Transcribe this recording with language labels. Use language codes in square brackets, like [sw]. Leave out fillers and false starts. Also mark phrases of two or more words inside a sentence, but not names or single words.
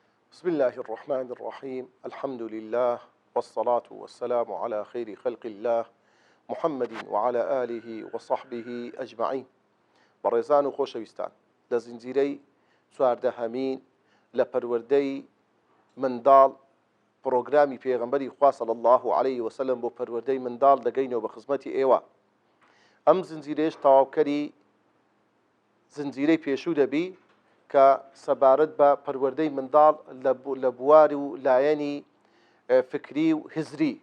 [ar] بسم الله الرحمن الرحيم الحمد لله والصلاة والسلام على خير خلق الله محمد وعلى آله وصحبه أجمعين [ckb] بەڕێزان و خۆشەویستان لە زنجیرەی چواردەهەمین لە پەروەردەی منداڵ پرۆگرامی پێغەمبەری خوا [ar] صلی الله عليه وسلم [ckb] بۆ پەروەردەی منداڵ دەگەینەوە بە خزمەتی ئێوە. ئەم زنجیرەیەش تەواوکەری زنجیرەی پێشوو دەبی کە سەبارەت بە پەروەردەی منداڵ لە بواری و لایەنی فکری و هزری.